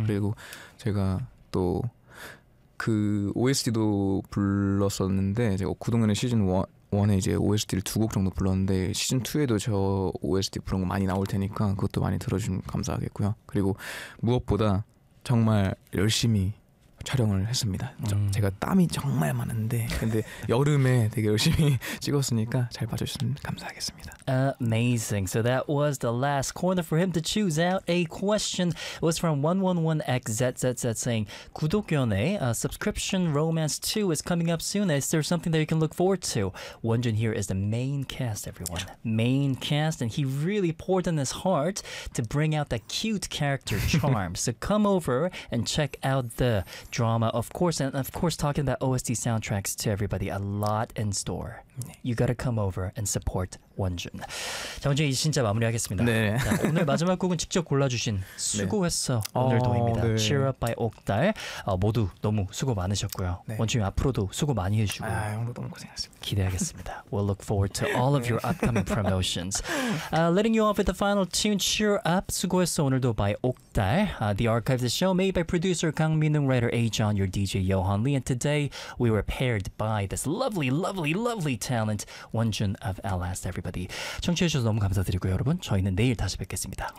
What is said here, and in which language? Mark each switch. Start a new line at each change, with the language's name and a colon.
Korean: 그리고 제가 또 그 OST도 불렀었는데 제가 구동연의 시즌 1에 이제 OST를 두 곡 정도 불렀는데 시즌 2에도 저 OST 부른 거 많이 나올 테니까 그것도 많이 들어주시면 감사하겠고요. 그리고 무엇보다 정말 열심히 촬영을 했습니다. 제가 땀이 정말 많은데 근데 여름에 되게 열심히 찍었으니까 잘 봐주시면 감사하겠습니다.
English: Amazing. So that was the last corner for him to choose out a question. It was from 111XZZZ saying 구독연애 subscription romance 2 is coming up soon. Is there something that you can look forward to? 원준 here is the main cast, everyone. Main cast and he really poured in his heart to bring out that cute character charm. So come over and check out the drama, of course, and of course, talking about OST soundtracks to everybody, a lot in store. You gotta come over and support 원준.
Korean: 자, 원준이 진짜 마무리하겠습니다. 네. 자, 오늘 마지막 곡은 직접 골라주신 수고했어 네. 오늘도입니다. 네. Cheer up by 옥달. 모두 너무 수고 많으셨고요. 네. 원준이 앞으로도 수고 많이 해주시고. 아, 형도 너무 고생했습니다. 기대하겠습니다.
English: We'll look forward to all of your upcoming promotions. Letting you off with the final tune, Cheer up, 수고했어 오늘도 by 옥달. The archive of the show made by producer 강민웅, writer A-John, your DJ Yohan Lee. And today, we were paired by this lovely, lovely, lovely talent, 원준 of LS, everybody.
Korean: 청취해주셔서 너무 감사드리고요, 여러분. 저희는 내일 다시 뵙겠습니다.